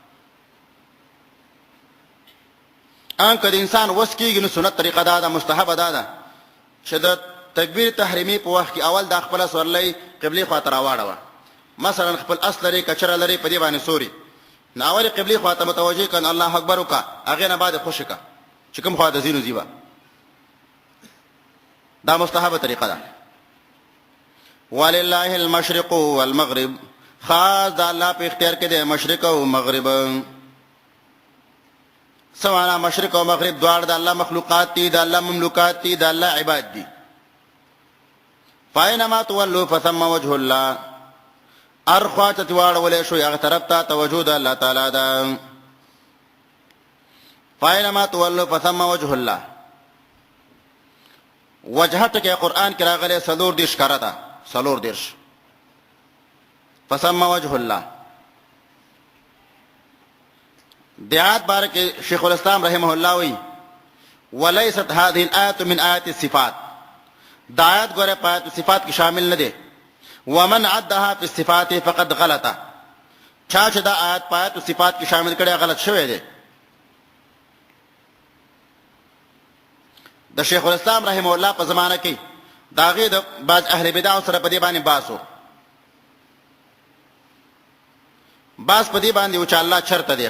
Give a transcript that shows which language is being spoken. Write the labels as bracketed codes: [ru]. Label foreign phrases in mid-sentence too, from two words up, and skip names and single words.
[ps] ان که د انسان وس کېږي نو سنت طریقه دا ده مستحبه دا ده چې د تکبیر تحریمي په وخت کې اول دا خپله سورلی قبلې خواته راواړوه. مثلا خپل اس لري کچره لري په دې باندې سوري نو اول قبلې خواته متوجه کړه [ar] الله اکبر [ps] وکړه هغې نه بعد خوشې کړه چې کوم خواته ځي نو ځي به. دا مستحبه طریقه ده. [ar] ولله المشرق والمغرب [ps] خاص د الله په اختیار کې دی مشرق او مغرب. سوانا مشرق او مغرب دواړه د الله مخلوقات دي د الله مملوکات دي د الله عباد دي. [ar] فاینما تولوا فثم وجه الله [ps] هر خوا ته واړولی شو هغه طرف ته توجه د الله تعالی ده. [ar] فاینما تولوا فثم وجه الله [ps] وجه ټکی قرآن کې راغلی 40 کره ده [ar] 40 فثم وجه الله. [ps] د آیات باره کې شیخ الاسلام [ar] رحمه الله [ps] وایي [ar] ولیست هذه الآیة من آیات الصفات [ps] دا آیات ګوره په [ar] آیات الصفات [ps] کې شامل نه دی. [ar] ومن عدها في الصفات فقد غلطه [ps] چا چې دا آیات په [ar] آیات الصفات [ps] کې شامل کړي غلط شوی دی. د شیخ الاسلام [ar] رحمه الله [ps] په زمانه کې د هغې د بعض [ar] اهل بدع [ps] سره په دې باندې بحث و. بحث په دې باندې و چې الله چرته دی.